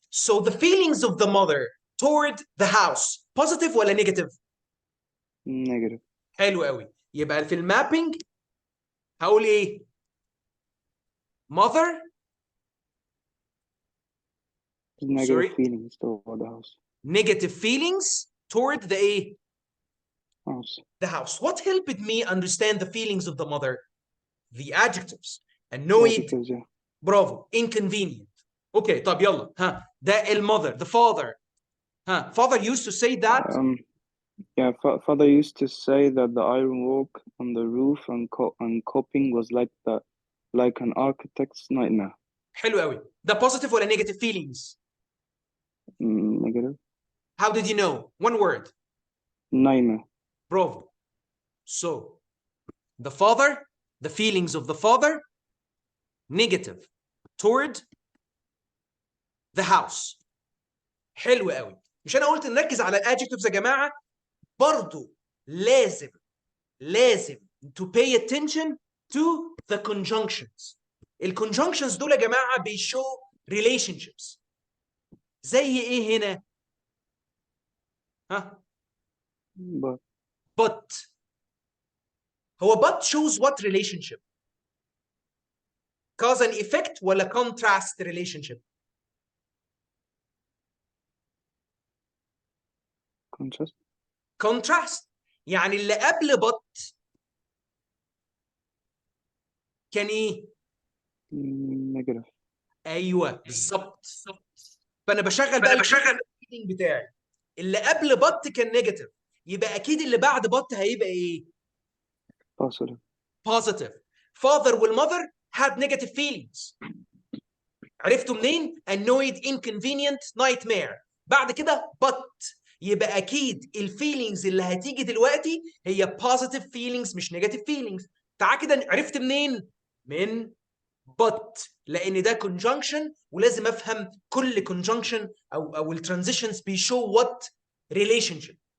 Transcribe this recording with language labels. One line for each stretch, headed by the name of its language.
English: So the feelings of the mother toward the house, positive ولا negative? Negative.
Arabic: حلو قوي. يبقى في المابينج هقول ايه؟ mother.
English: Negative Sorry? feelings toward the house. Negative feelings toward the ايه؟ House. The house. What helped me understand the feelings of the mother? The adjectives. Annoyed. Adjectives, yeah.
Arabic: برافو.
English: Inconvenient. Okay.
Arabic: طب يلا. ده المother.
English: The father. Father used to say that. Yeah, father used to say that the ironwork on the roof and coping was like an architect's nightmare.
Arabic: حلو قوي.
English: The positive ولا negative feelings? Negative. How did you know? One word. Nightmare. Bravo. So, the father, the feelings of the father, negative toward the house.
Arabic: حلو قوي. مش انا قلت نركز على الادجectives يا جماعه؟ برضو لازم
English: to pay attention to the conjunctions.
Arabic: الconjunctions دول يا جماعه بيشو relationships.
English: زي ايه هنا؟ But هو but shows what relationship? Cause and effect ولا contrast relationship؟ contrast.
Arabic: يعني اللي قبل but كان ايه؟
English: negative.
Arabic: ايوه بالظبط. فانا بشغل بقى الريدنج بتاعي. اللي قبل but كان نيجاتيف، يبقى اكيد اللي بعد but هيبقى ايه؟ positive.
English: Father والmother had negative feelings.
Arabic: عرفتوا منين؟
English: annoyed, inconvenient, nightmare.
Arabic: بعد كده but. يبقى اكيد الفيلينجز اللي هتيجي دلوقتي هي positive feelings مش negative feelings. تعال كده عرفت منين؟ من but، لان ده conjunction ولازم افهم كل conjunction او الترانزيشنز بيشو what relationship.